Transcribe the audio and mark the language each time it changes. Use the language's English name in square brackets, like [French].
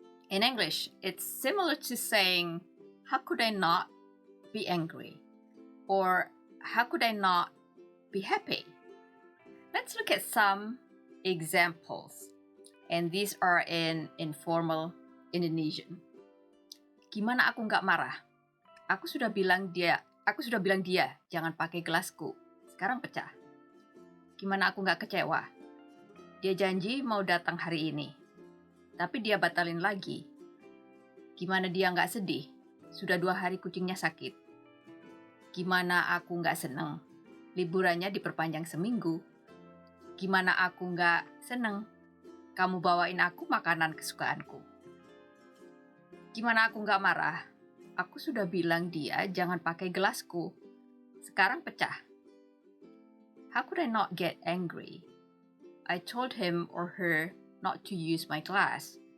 [English] In English, it's similar to saying, how could I not be angry? Or how could I not be happy? Let's look at some examples. And these are in informal Indonesian. [Indonesian] Gimana aku nggak marah? Aku sudah bilang dia jangan pakai gelasku. Sekarang pecah. Gimana aku nggak kecewa? Dia janji mau datang hari ini. Tapi dia batalin lagi. Gimana dia nggak sedih? Sudah 2 hari kucingnya sakit. Gimana aku nggak seneng? Liburannya diperpanjang seminggu. Gimana aku nggak seneng? Kamu bawain aku makanan kesukaanku. Gimana aku nggak marah? Aku sudah bilang dia jangan pakai gelasku. Sekarang pecah. [English] How could I not get angry? I told him or her not to use my glass.